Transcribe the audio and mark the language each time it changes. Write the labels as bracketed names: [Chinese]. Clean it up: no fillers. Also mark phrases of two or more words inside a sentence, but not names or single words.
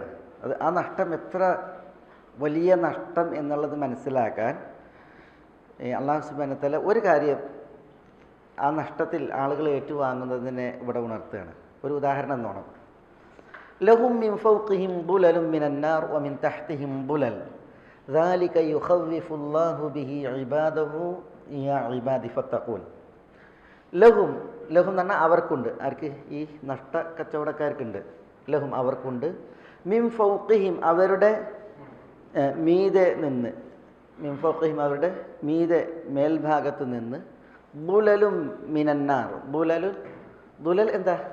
[Malayalam] അത് ആ നഷ്ടം എത്ര വലിയ നഷ്ടം എന്നുള്ളത് മനസ്സിലാക്കാൻ [Arabic] الله سبحانه وتعالى [Malayalam] ഒരു കാര്യം ആ നഷ്ടത്തിൽ ആളുകൾ ഏറ്റുവാങ്ങുന്നതിനെ ഇവിടെ ഉണർത്തുകയാണ്. ഒരു ഉദാഹരണം എന്നോണം, [Arabic] لهم من فوقهم ظلل من النار ومن تحتهم ظلل ذلك يخوف الله به عباده يا عبادي فاتقون. [Malayalam] ലഹും, ലഹും എന്ന് പറഞ്ഞാൽ അവർക്കുണ്ട്. ആർക്ക്? ഈ നഷ്ട കച്ചവടക്കാർക്കുണ്ട്. ലഹും അവർക്കുണ്ട്, [Arabic] من فوقهم [Malayalam] അവരുടെ മീതെ നിന്ന്, [Arabic] من فوقهم [Malayalam] അവരുടെ മീതെ മേൽഭാഗത്ത് നിന്ന്, [Arabic] ظلل من النار, [Malayalam] ബുലൽ എന്താ?